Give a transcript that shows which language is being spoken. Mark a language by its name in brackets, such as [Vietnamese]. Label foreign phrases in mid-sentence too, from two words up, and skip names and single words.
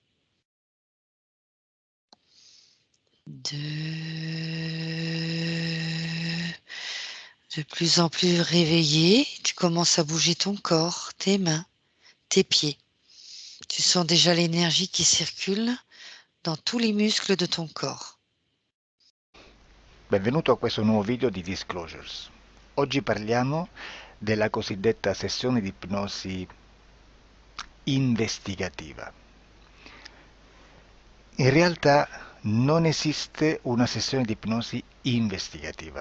[French] 2. De plus en plus réveillé, tu commences à bouger ton corps, tes mains, tes pieds. Tu sens déjà l'énergie qui circule dans tous les muscles de ton corps. [Italian] Benvenuto a questo nuovo video di Disclosures. Oggi parliamo della cosiddetta sessione di ipnosi investigativa. In realtà non esiste una sessione di ipnosi investigativa.